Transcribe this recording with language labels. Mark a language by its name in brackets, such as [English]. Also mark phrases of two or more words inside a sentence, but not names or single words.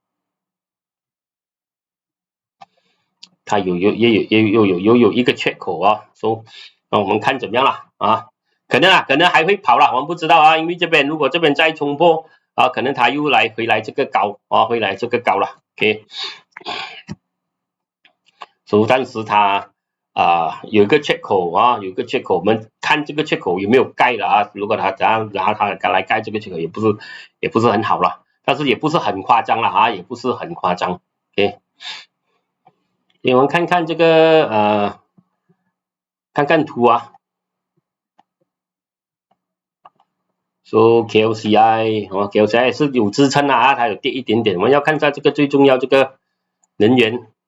[Chinese] 它又有一個缺口所以我們看怎麼樣了可能還會跑了，我們不知道因為如果這邊再衝破可能它又回來這個高回來這個高了 ，OK，所以暫時它有一個缺口有一個缺口，我們看這個缺口有沒有蓋了如果它怎樣拿它來蓋這個缺口也不是很好了，但是也不是很誇張了也不是很誇張 ，OK。我們看看這個看看圖 So KLCI 是有支撐它有跌一點點，我們要看一下這個最重要這個能源